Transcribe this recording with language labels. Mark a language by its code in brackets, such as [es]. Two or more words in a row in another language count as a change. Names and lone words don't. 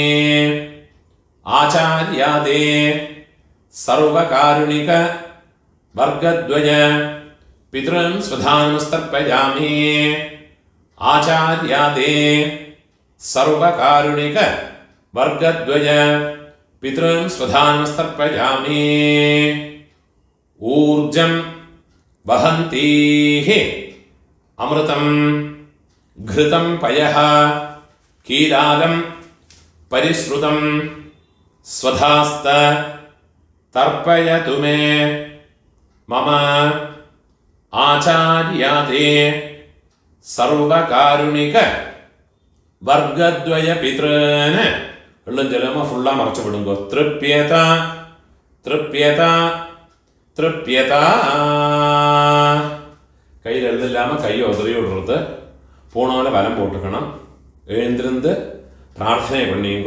[sa] आचार्याते सर्वकारुणिक वर्गद्वय पितॄन् स्वधानमस्तर्पयामि. आचार्याते सर्वकारुणिक वर्गद्वय पितॄन् स्वधानमस्तर्पयामि. ऊर्जं वहन्तीः अमृतं घृतं पयः कीलालं परिश्रुतं स्वधास्त तर्पयतु मे मम आचार्याते सर्वकारुणिक वर्गद्वय पितॄन् [ta] எல்லாம் ஜலமா ஃபுல்லா மறைச்சு விடுங்க. [sa] तृप्यत तृप्यत तृप्यत. [ta] கையில் எழுதில்லாமல் கையை உதறி விடுறது. போனவனை வலம் போட்டுக்கணும். எழுந்திருந்து பிரார்த்தனை பண்ணிங்கோ.